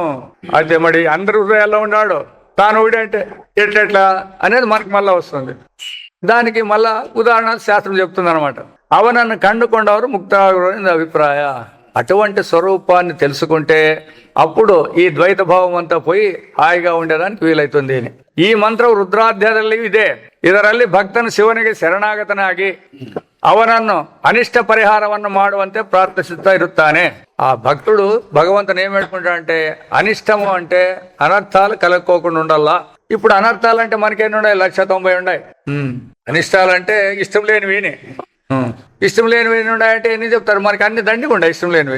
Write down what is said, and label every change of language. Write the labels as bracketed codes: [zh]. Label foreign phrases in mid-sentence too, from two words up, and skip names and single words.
[te] అయితే మరి అందరి హృదయాల్లో ఉన్నాడు, తాను అంటే ఎట్లెట్లా అనేది మనకి మళ్ళా వస్తుంది. దానికి మళ్ళా ఉదాహరణ శాస్త్రం చెప్తుంది అనమాట. [kn] ಅವನನ್ನು ಕಂಡುಕೊಂಡವರು ಮುಕ್ತಾಗುರು ಅಭಿಪ್ರಾಯ. [te] అటువంటి స్వరూపాన్ని తెలుసుకుంటే అప్పుడు ఈ ద్వైత భావం అంతా పోయి హాయిగా ఉండేదానికి వీలైతుంది అని. [kn] ಈ ಮಂತ್ರವು ರುದ್ರಾಧ್ಯಾಯದಲ್ಲಿ ಇದೆ. ಇದರಲ್ಲಿ ಭಕ್ತನು ಶಿವನಿಗೆ ಶರಣಾಗತನಾಗಿ ಅವನನ್ನು ಅನಿಷ್ಟ ಪರಿಹಾರವನ್ನು ಮಾಡುವಂತೆ ಪ್ರಾರ್ಥಿಸುತ್ತಾ ಇರುತ್ತಾನೆ. [te] ఆ భక్తుడు భగవంతుని ఏం పెట్టుకుంటాడంటే అనిష్టము అంటే అనర్థాలు కలుక్కోకుండా ఉండాలా. ఇప్పుడు అనర్థాలు అంటే మనకేమి ఉన్నాయి? 190 ఉన్నాయి. అనిష్టాలంటే ఇష్టం లేనివి. ఇష్టం లేనివి ఉన్నాయంటే ఎన్ని చెప్తారు? మనకి అన్ని దండిగా ఉన్నాయి ఇష్టం లేనివి.